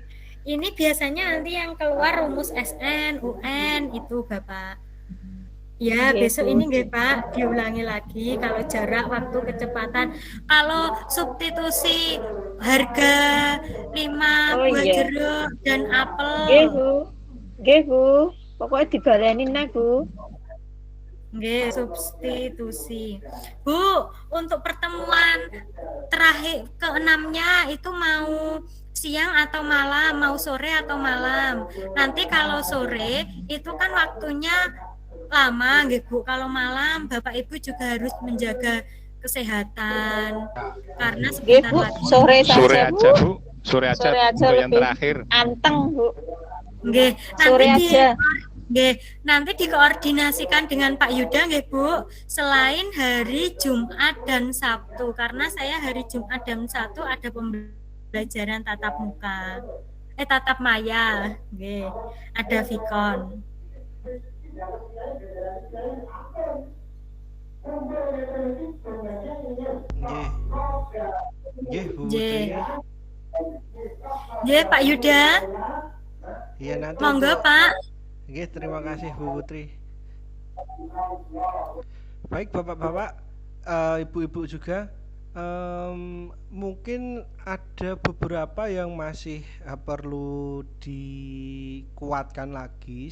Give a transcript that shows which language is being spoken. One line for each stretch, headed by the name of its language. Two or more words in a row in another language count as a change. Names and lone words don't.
Indonesian: Ini biasanya nanti yang keluar rumus SN, UN itu Bapak. Ya, Nggih, besok Bu. ini nggih Pak, diulangi lagi kalau jarak, waktu, kecepatan. Kalau substitusi harga 5 Oh, buah iya. jeruk dan apel. Nggih Bu. Nggih Bu. Pokoknya dibaleni nah Bu. Nggih, substitusi. Bu, untuk pertemuan terakhir ke-6-nya itu mau siang atau malam, mau sore atau malam. Nanti kalau sore itu kan waktunya lama nggih Bu. Kalau malam Bapak Ibu juga harus menjaga kesehatan. Karena Nggih sebentar Bu, lagi sore Sore saja aja Bu. Bu, sore aja Sore aja untuk yang lebih terakhir. anteng Bu. nggih, Sore aja. Nggih, nanti dikoordinasikan dengan Pak Yuda nggih Bu, selain hari Jumat dan Sabtu karena saya hari Jumat dan Sabtu ada pembelajaran tatap muka. Tatap maya, nggih. Ada Vicon. Nggih. Nggih Bu Nggih. Tri. Nggih, Pak Yuda. Iya nanti Monggo, untuk- Pak. Nggih, terima kasih Bu Putri. Baik Bapak-bapak, Ibu-ibu juga, mungkin ada beberapa yang masih perlu dikuatkan lagi.